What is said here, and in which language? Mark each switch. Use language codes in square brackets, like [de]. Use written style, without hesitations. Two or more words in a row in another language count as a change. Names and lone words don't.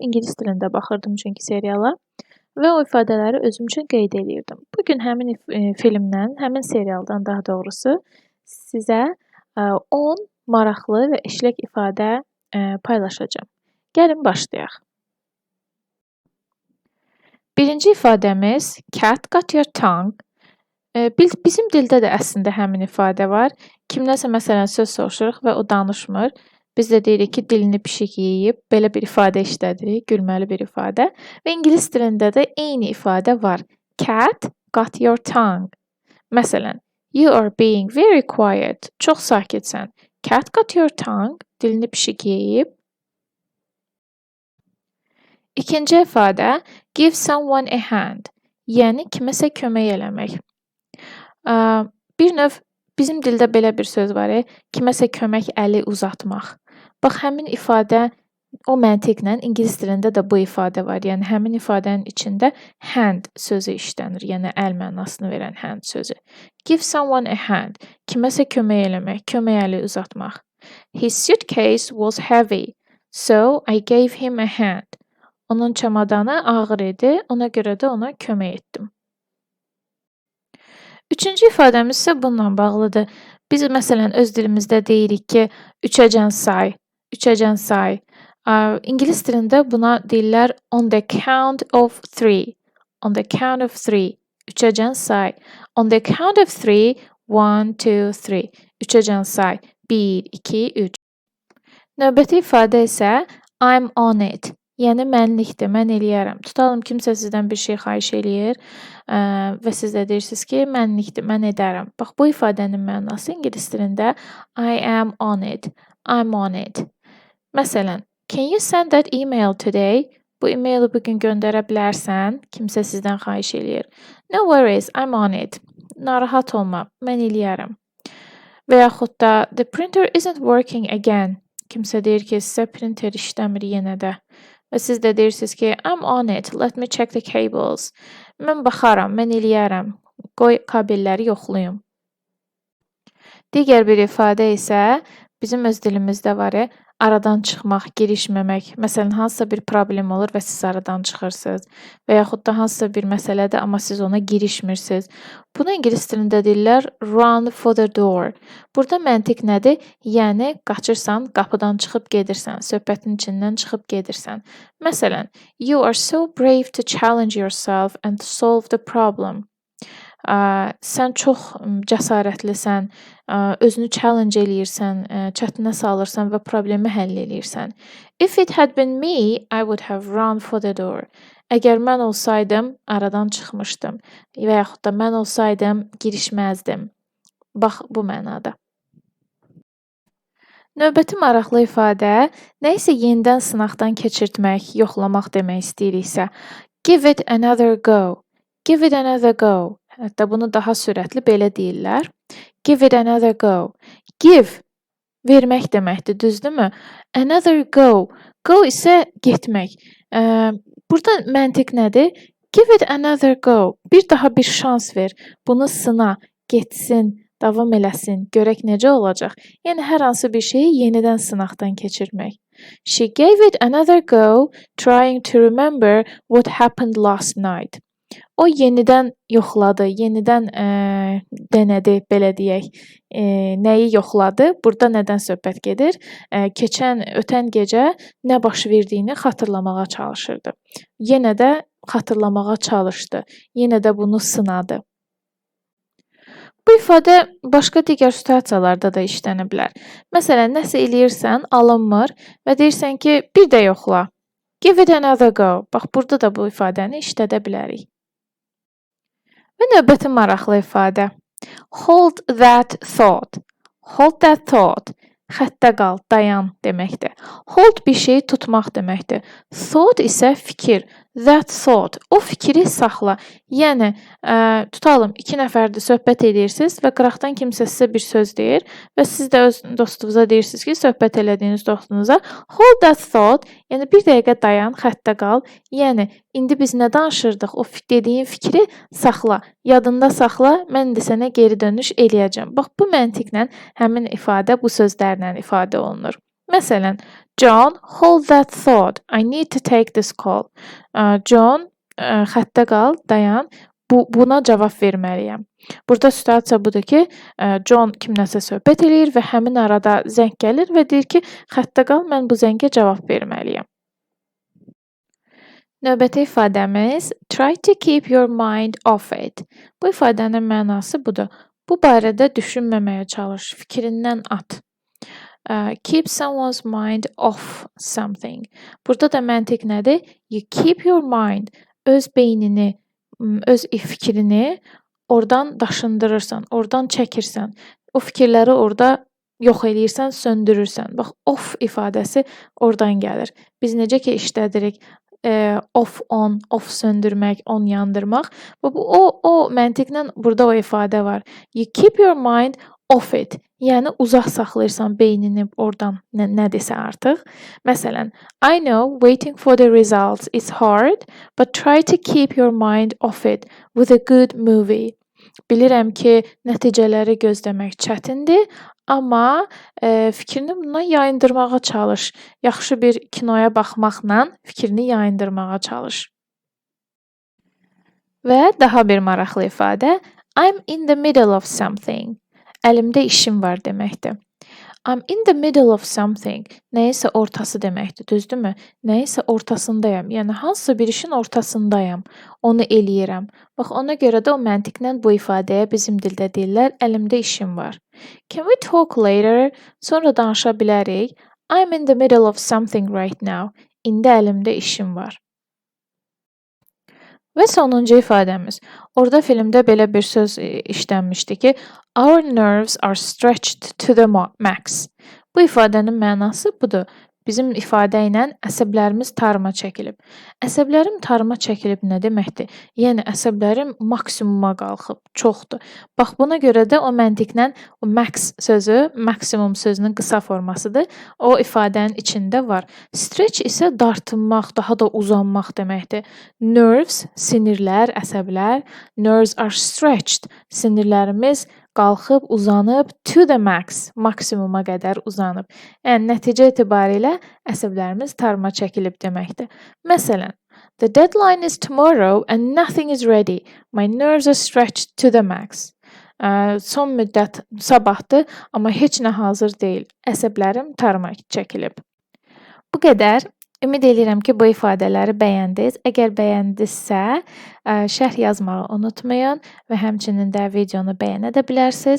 [az] İngilis dilində baxırdım çünki seriala və o ifadələri özüm üçün qeyd eləyirdim. Bu gün həmin filmdən, həmin serialdan daha doğrusu sizə 10 maraqlı və işlək ifadə paylaşacağam. Gəlin başlayaq. Birinci ifadəmiz [en] cat got your tongue. [az] Bizim dildə də əslində həmin ifadə var. Kimləsə məsələn söz soruşuruq və o danışmır. Biz də deyirik ki, dilini pişik yeyib. Belə bir ifadə işlədirik, gülməli bir ifadə. Və ingilis dilində də eyni ifadə var. [en] Cat got your tongue. Məsələn, you are being very quiet. [az] Çox sakitsən. [en] Cat got your tongue. [az] Dilini pişik yeyib. İkinci ifadə [en] give someone a hand, [az] yəni kiməsə kömək eləmək. Bir növ bizim dildə belə bir söz var, kiməsə kömək əli uzatmaq. Bax, həmin ifadə o məntiqlə ingilis dilində də bu ifadə var. Yəni həmin ifadənin içində hand sözü işlənir, yəni əl mənasını verən hand sözü. [en] Give someone a hand, [az] kiməsə kömək eləmək, kömək əli uzatmaq. [en] His suitcase was heavy, so I gave him a hand. [az] Onun çamadanı ağır idi, ona görə də ona kömək etdim. Üçüncü ifadəmiz isə bununla bağlıdır. Biz məsələn öz dilimizdə deyirik ki, üçəcən say, üçəcən say. İngilis dilində buna deyirlər [en] on the count of three. On the count of three. [az] Üçəcən say. [en] On the count of three, 1, 2, 3. [az] Üçəcən say. 1, 2, 3. Növbəti ifadə isə [en] I'm on it. [az] Yəni mənlikdir, mən eləyərəm. Tutalım kimsə sizdən bir şey xahiş eləyir və siz də deyirsiniz ki, mənlikdir, mən edərəm. Bax, bu ifadənin mənası ingilis dilində [en] I am on it, I'm on it. Məsələn, can you send that email today? [az] Bu e-maili bugün göndərə bilərsən? Kimsə sizdən xahiş eləyir. [en] No worries, I'm on it. [az] Narahat olma, mən eləyərəm. Və yaxud da [en] the printer isn't working again. [az] Kimsə deyir ki, sizə printer işləmir yenə də. Və siz də deyirsiniz ki, [en] I'm on it, let me check the cables. [az] Mən baxaram, mən eləyərəm. Qoy kabelləri yoxlayım. Digər bir ifadə isə bizim öz dilimizdə var, aradan çıxmaq, girişməmək. Məsələn, hansısa bir problem olur və siz aradan çıxırsınız. Və yaxud da hansısa bir məsələdir, amma siz ona girişmirsiniz. Bunu ingilis dilində deyirlər [en] run for the door. [az] Burada məntiq nədir? Yəni, qaçırsan, qapıdan çıxıb gedirsən, söhbətin içindən çıxıb gedirsən. Məsələn, [en] you are so brave to challenge yourself and to solve the problem. [az] Sən çox cəsarətlisən, özünü challenge eləyirsən, çətinə salırsan və problemi həll eləyirsən. [en] If it had been me, I would have run for the door. [az] Əgər mən olsaydım, aradan çıxmışdım və yaxud da mən olsaydım, girişməzdim. Bax, bu mənada. Növbəti maraqlı ifadə, nə isə yenidən sınaqdan keçirtmək, yoxlamaq demək istəyiriksə, [en] give it another go. Give it another go. [az] Hətta bunu daha sürətli belə deyirlər. [en] Give it another go. Give, [az] vermək deməkdir, düzdürmü? [en] Another go. Go [az] isə getmək. Burada məntiq nədir? [en] Give it another go. [az] Bir daha bir şans ver. Bunu sına, getsin, davam eləsin, görək necə olacaq. Yəni, hər hansı bir şeyi yenidən sınaqdan keçirmək. [en] She gave it another go, trying to remember what happened last night. [az] O yenidən yoxladı, yenidən denədi, belə deyək. Nəyi yoxladı? Burada nədən söhbət gedir? Ötən gecə nə baş verdiyini xatırlamağa çalışırdı. Yenə də xatırlamağa çalışdı. Yenə də bunu sınadı. Bu ifadə başqa digər situasiyalarda da işlənə bilər. Məsələn, nəsə eləyirsən, alınmır və deyirsən ki, bir də yoxla. [en] Give it another go. [az] Bax, burada da bu ifadəni işlədə bilərik. Və növbəti maraqlı ifadə. [en] Hold that thought. Hold that thought. [az] Xəttə qal, dayan deməkdir. Hold bir şeyi tutmaq deməkdir. Thought isə fikir. [en] that thought. [az] O fikri saxla. Yəni tutalım 2 nəfərdir söhbət edirsiniz və qıraqdan kimsə sizə bir söz deyir və siz də öz dostunuza deyirsiniz ki, söhbət elədiyiniz dostunuza [en] hold that thought, [az] yəni bir dəqiqə dayan, xəttə qal. Yəni indi biz nə danışırdıq? O dediyin fikri saxla, yadında saxla. Mən indi sənə geri dönüş eləyəcəm. Bax bu məntiqlə həmin ifadə bu sözlərlə ifadə olunur. Məsələn, [en] John, hold that thought. I need to take this call. John, [az] xəttə qal, dayan. Buna cavab verməliyəm. Burada situasiya budur ki, John kimləsə söhbət eləyir və həmin arada zəng gəlir və deyir ki, xəttə qal, mən bu zəngə cavab verməliyəm. Növbəti ifadəmiz [en] try to keep your mind off it. [az] Bu ifadənin mənası budur. Bu barədə düşünməməyə çalış, fikrindən at. [en] Keep someone's mind off something. [az] Burada da məntiq nədir? [en] You keep your mind, [az] öz beynini, öz fikrini oradan daşındırırsan, oradan çəkirsən. O fikirləri orada yox eləyirsən, söndürürsən. Bax, off ifadəsi oradan gəlir. Biz necə ki işlədirik? Off on, off söndürmək, on yandırmaq. O məntiqlə burada o ifadə var. [en] You keep your mind off it. [az] Yəni uzaq saxlayırsan beynini oradan nədirsə artıq. Məsələn, [en] I know waiting for the results is hard, but try to keep your mind off it with a good movie. [az] Bilirəm ki, nəticələri gözləmək çətindir, amma fikrini bundan yayındırmağa çalış. Yaxşı bir kinoya baxmaqla fikrini yayındırmağa çalış. Və daha bir maraqlı ifadə [en] I'm in the middle of something. [az] Əlimdə işim var deməkdir. [en] I'm in the middle of something. [az] Nəyisə ortası deməkdir, düzdürmü? Nəyisə ortasındayam. Yəni hansısa bir işin ortasındayam. Onu eləyirəm. Bax ona görə də o məntiqlə bu ifadəyə bizim dildə deyirlər, əlimdə işim var. [en] Can we talk later? [az] Sonra danışa bilərik. [en] I'm in the middle of something right now. [az] İndi əlimdə işim var. Və sonuncu ifadəmiz. Orada filmdə belə bir söz işlənmişdi ki, [en] our nerves are stretched to the max. [az] Bu ifadənin mənası budur. Bizim ifadə ilə əsəblərimiz tarıma çəkilib. Əsəblərim tarıma çəkilib nə deməkdir? Yəni əsəblərim maksimuma qalxıb, çoxdur. Bax buna görə də o məntiqlə o max sözü, maksimum sözünün qısa formasıdır. O ifadənin içində var. Stretch isə dartınmaq, daha da uzanmaq deməkdir. Nerves, sinirlər, əsəblər. [en] Nerves are stretched. [az] Sinirlərimiz qalxıb, uzanıb, [en] to the max, [az] maksimuma qədər uzanıb. Yəni, nəticə etibarilə əsəblərimiz tarıma çəkilib deməkdir. Məsələn, [en] the deadline is tomorrow and nothing is ready. My nerves are stretched to the max. [az] Son müddət sabahdır, amma heç nə hazır deyil. Əsəblərim tarıma çəkilib. Bu qədər. Ümid edirəm ki, bu ifadələri bəyəndiniz. Əgər bəyəndinizsə, şərh yazmağı unutmayın və həmçinin də videonu bəyənə də bilərsiniz.